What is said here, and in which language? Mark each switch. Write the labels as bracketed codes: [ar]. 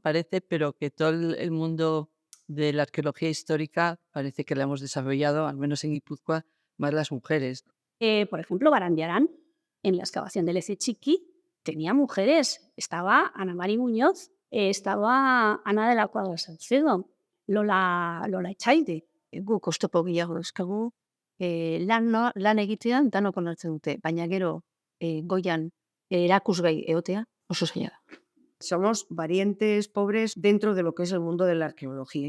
[es] Parece, pero que todo el mundo de la arqueología histórica parece que la hemos desarrollado, al menos en Guipúzcoa, más las mujeres. Por ejemplo, Barandiarán, en la excavación del Ezechiqui, tenía mujeres. Estaba Ana Mari Muñoz, estaba Ana de la Cuadra Salcedo, Lola Etxaide. [eu] Guk oztopo gehiago dauzkagu, lan egitean danok onartzen dute, baina gero goian erakusgai egotea oso zaila da. [es] Somos valientes, pobres dentro de lo que es el mundo de la arqueología.